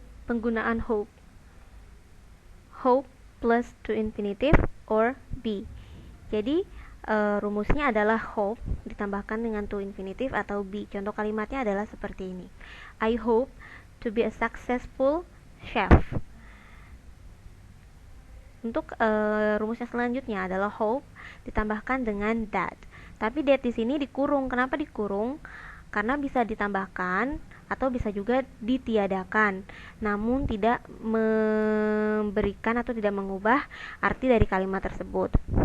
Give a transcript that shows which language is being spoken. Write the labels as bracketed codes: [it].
[en] Penggunaan hope. Hope plus to infinitive or be. [id] Jadi rumusnya adalah hope ditambahkan dengan to infinitive atau be. Contoh kalimatnya adalah seperti ini. [en] I hope to be a successful chef. [id] Untuk rumusnya selanjutnya adalah hope ditambahkan dengan that. Tapi that di sini dikurung. Kenapa dikurung? Karena bisa ditambahkan atau bisa juga ditiadakan, namun tidak memberikan atau tidak mengubah arti dari kalimat tersebut.